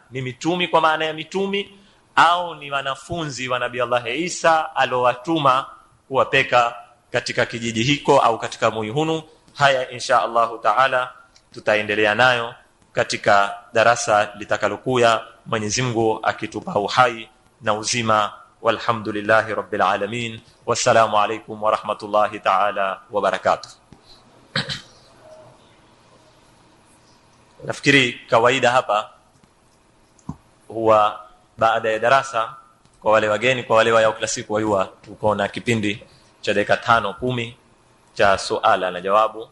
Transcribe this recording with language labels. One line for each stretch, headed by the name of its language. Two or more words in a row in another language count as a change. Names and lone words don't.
Swahili: Ni mitumi kwa maana ya mitumi, au ni wanafunzi wa Nabii Allah Isa alowatuma kuwapeka katika kijiji hiko au katika muihunu? Haya
Arabic: إن شاء الله تعالى
Swahili: tutaendelea nayo katika darasa litakalokuya, Mwenyezi Mungu akitupa uhai na uzima.
Arabic: والحمد لله رب العالمين. والسلام عليكم ورحمة الله تعالى وبركاته.
Swahili: Nafikiri kawaida hapa huwa baada ya darasa, kwa wale wageni, kwa wale wa kila siku, huwa tuko na kipindi cha dakika 5-10 cha suala na jawabu.